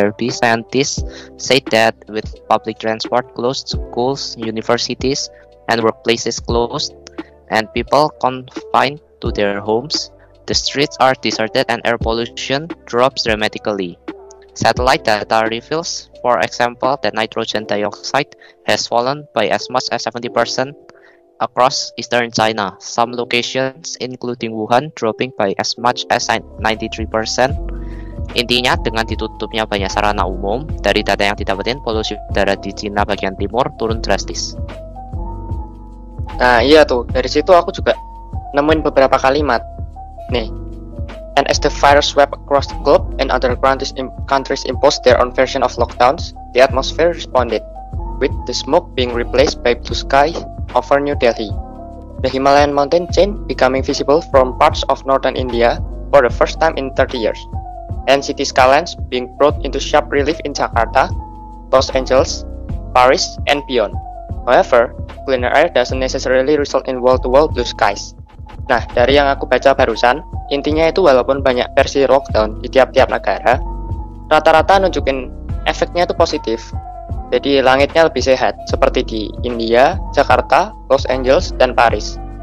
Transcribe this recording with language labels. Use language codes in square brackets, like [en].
[en] Therapy scientists say that with public transport closed, schools, universities, and workplaces closed, and people confined to their homes, the streets are deserted and air pollution drops dramatically. Satellite data reveals, for example, that nitrogen dioxide has fallen by as much as 70% across eastern China. Some locations, including Wuhan, dropping by as much as 93%. [id] Intinya, dengan ditutupnya banyak sarana umum, dari data yang didapetin, polusi udara di Cina bagian timur turun drastis. Nah iya tuh, dari situ aku juga nemuin beberapa kalimat. Nih, [en] and as the virus swept across the globe and other countries imposed their own version of lockdowns, the atmosphere responded, with the smoke being replaced by blue sky over New Delhi. The Himalayan mountain chain becoming visible from parts of northern India for the first time in 30 years, and city skylines being brought into sharp relief in Jakarta, Los Angeles, Paris, and beyond. However, cleaner air doesn't necessarily result in wall-to-wall blue skies. [id] Nah, dari yang aku baca barusan, intinya itu walaupun banyak versi lockdown di tiap-tiap negara, rata-rata nunjukin efeknya itu positif. Jadi langitnya lebih sehat, seperti di India, Jakarta, Los Angeles, dan Paris.